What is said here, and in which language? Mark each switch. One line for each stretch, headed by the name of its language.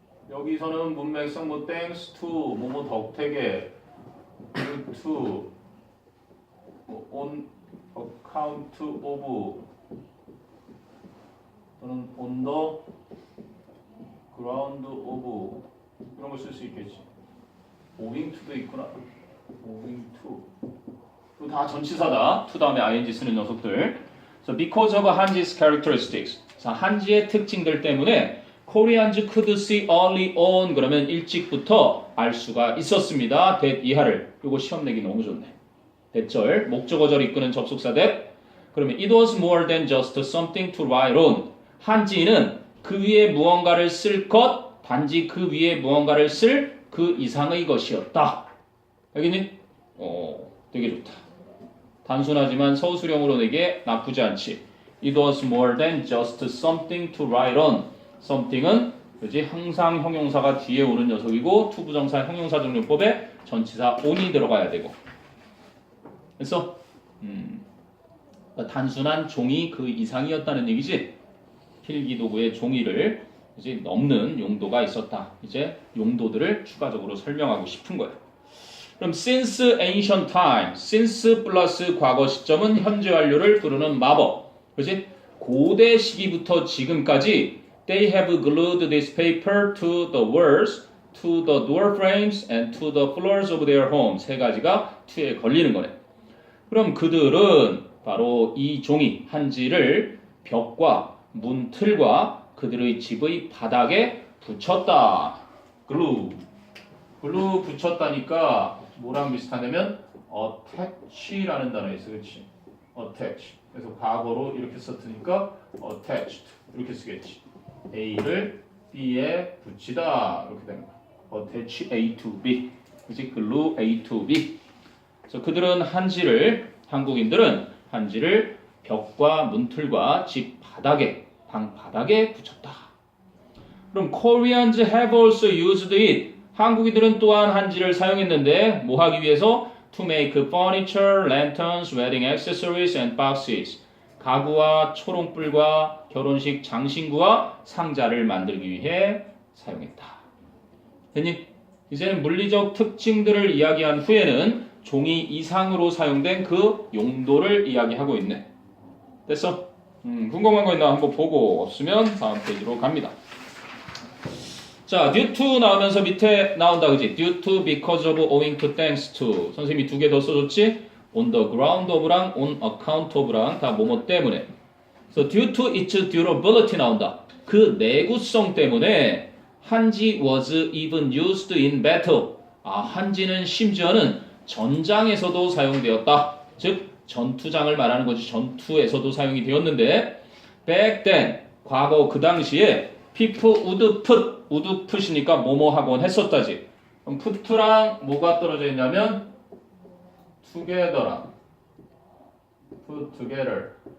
Korean: 여기서는 문맥상 뭐 thanks to 뭐뭐 덕택에 to on account of 또는 on the ground of 이런 걸 쓸 수 있겠지. owing to 도 있구나. owing to. 이거 다 전치사다. to 다음에 ing 쓰는 녀석들.
English: So because of Hanji's characteristics.
Korean: 자, 한지의 특징들 때문에 Koreans could see early on 그러면 일찍부터 알 수가 있었습니다. that 이하를. 이거 시험 내기 너무 좋네. 대절, 목적어절 이끄는 접속사 that.
English: 그러면 it was more than just something to write on.
Korean: 한지는 그 위에 무언가를 쓸 것, 단지 그 위에 무언가를 쓸 그 이상의 것이었다. 알겠니? 되게 좋다. 단순하지만 서술형으로 내기에 나쁘지 않지.
English: It was more than just something to write on.
Korean: something은 그지 항상 형용사가 뒤에 오는 녀석이고 투부정사 형용사정용법에 전치사 on이 들어가야 되고. 그래서 단순한 종이 그 이상이었다는 얘기지. 필기도구의 종이를 이제 넘는 용도가 있었다. 이제 용도들을 추가적으로 설명하고 싶은 거야. 그럼 since ancient time, since 플러스 과거 시점은 현재 완료를 부르는 마법. 그렇지?
English: 고대 시기부터 지금까지 they have glued this paper to the walls, to the door frames, and to the floors of their home.
Korean: 세 가지가 to에 걸리는 거네. 그럼 그들은 바로 이 종이 한지를 벽과 문틀과 그들의 집의 바닥에 붙였다. 글루 붙였다니까 뭐랑 비슷하냐면 attach라는 단어 있어, 그렇지?
English: attach.
Korean: 그래서 과거로 이렇게 썼으니까 attached 이렇게 쓰겠지. A를 B에 붙이다 이렇게 되는 거야.
English: attach A to B. 그렇지? glue A to B.
Korean: 그래서 그들은 한국인들은 한지를 벽과 문틀과 집 바닥에 방 바닥에 붙였다.
English: 그럼 Koreans have also used it.
Korean: 한국인들은 또한 한지를 사용했는데 뭐 하기 위해서?
English: To make furniture, lanterns, wedding accessories and boxes.
Korean: 가구와 초롱불과 결혼식 장신구와 상자를 만들기 위해 사용했다. 됐니? 이제는 물리적 특징들을 이야기한 후에는 종이 이상으로 사용된 그 용도를 이야기하고 있네. 됐어? 궁금한 거 있나 한번 보고 없으면 다음 페이지로 갑니다. 자, due to 나오면서 밑에 나온다, 그지?
English: due to, because of, owing to, thanks to.
Korean: 선생님이 두 개 더 써줬지?
English: on the ground of랑 on account of랑 다 뭐뭐 때문에. So due to its durability 나온다. 그 내구성 때문에 한지 was even used in battle.
Korean: 한지는 심지어는 전장에서도 사용되었다. 즉 전투장을 말하는 거지. 전투에서도 사용이 되었는데 back then, 과거 그 당시에 people would put 이니까 뭐뭐 하곤 했었다지. 그럼 put랑 뭐가 떨어져 있냐면 together랑 put together.